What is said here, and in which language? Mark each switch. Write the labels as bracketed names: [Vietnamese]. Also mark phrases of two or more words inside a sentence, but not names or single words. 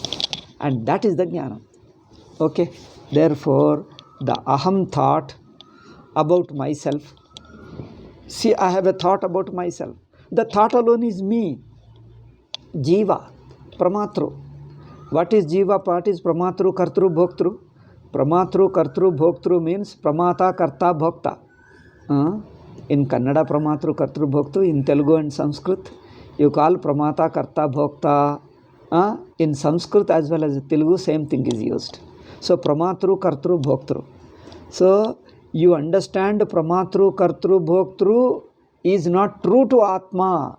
[English] And that is the Jnana. Okay? Therefore, the Aham thought about myself. See, I have a thought about myself. The thought alone is me. [Sanskrit] जीव, प्रमातृ. [English] What is Jiva? What is [Sanskrit] प्रमातृ, कर्तृ, भोक्तृ? प्रमातृ, कर्तृ, भोक्तृ [English] means [Sanskrit] प्रमाता, कर्ता, भोक्ता. [English] In Kannada, [Kannada] ಪ್ರಮಾತೃ, ಕರ್ತೃ, ಭೋಕ್ತು. [English] In Telugu and Sanskrit, you call [Sanskrit] प्रमाता, कर्ता, भोक्ता. [English] In Sanskrit as well as Telugu, same thing is used. So, [Sanskrit] प्रमातृ, कर्तृ, भोक्तृ. [English] So, you understand [Sanskrit] प्रमातृ, कर्तृ, भोक्तृ [English] is not true to Atma.